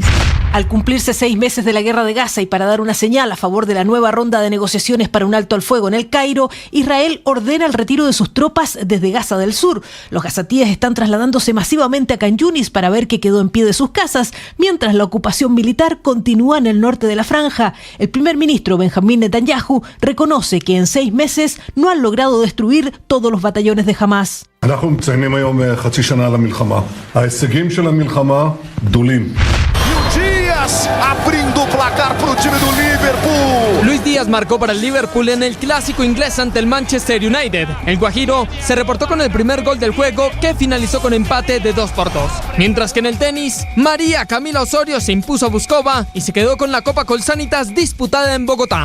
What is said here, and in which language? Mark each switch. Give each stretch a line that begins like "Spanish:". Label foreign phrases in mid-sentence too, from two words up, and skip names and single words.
Spanish: Al cumplirse 6 meses de la guerra de Gaza y para dar una señal a favor de la nueva ronda de negociaciones para un alto al fuego en el Cairo, Israel ordena el retiro de sus tropas desde Gaza del Sur. Los gazatíes están trasladándose masivamente a Khan Yunis para ver qué quedó en pie de sus casas, mientras la ocupación militar continúa en el norte de la franja. El primer ministro Benjamín Netanyahu reconoce que en 6 meses no han logrado destruir todos los batallones de Hamás.
Hebrew: אנחנו מציינים היום חצי שנה למלחמה. ההישגים של המלחמה גדולים.
Portuguese: Abrindo o placar para o time do Liverpool.
Spanish: Luis Díaz marcó para el Liverpool en el clásico inglés ante el Manchester United. El guajiro se reportó con el primer gol del juego, que finalizó con empate de 2-2. Mientras que en el tenis, María Camila Osorio se impuso a Buskova y se quedó con la Copa Colsanitas disputada en Bogotá.